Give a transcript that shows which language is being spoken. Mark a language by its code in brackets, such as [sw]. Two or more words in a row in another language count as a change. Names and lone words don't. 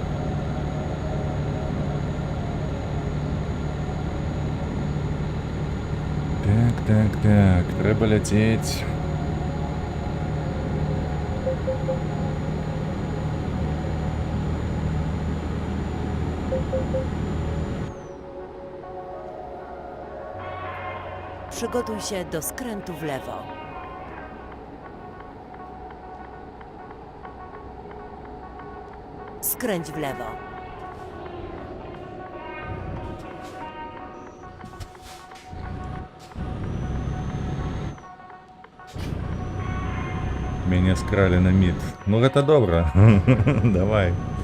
[be] Так, трэба ляцець. [pl] Przygotuj się do skrętu w lewo. skręć w lewo. [be] Мяне скралі на мід. Ну гэта добра. Давай.